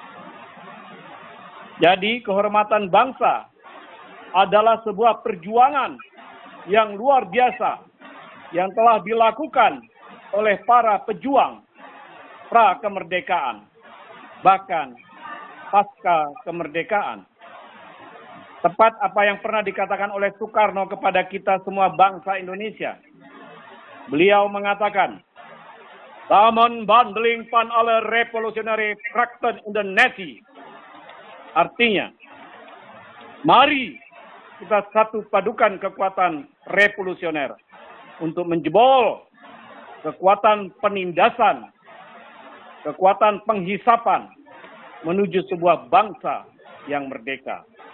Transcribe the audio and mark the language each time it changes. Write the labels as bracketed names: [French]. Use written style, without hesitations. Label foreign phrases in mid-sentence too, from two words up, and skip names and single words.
[Indonesian] Jadi kehormatan bangsa adalah sebuah perjuangan yang luar biasa yang telah dilakukan oleh para pejuang pra kemerdekaan. Bahkan pasca kemerdekaan. Tepat apa yang pernah dikatakan oleh Soekarno kepada kita semua bangsa Indonesia. Beliau mengatakan, [Dutch] "Samen bandeling van alle revolutionary krachten in de natie." [Indonesian] Artinya, mari kita satu padukan kekuatan revolusioner untuk menjebol kekuatan penindasan, kekuatan penghisapan menuju sebuah bangsa yang merdeka.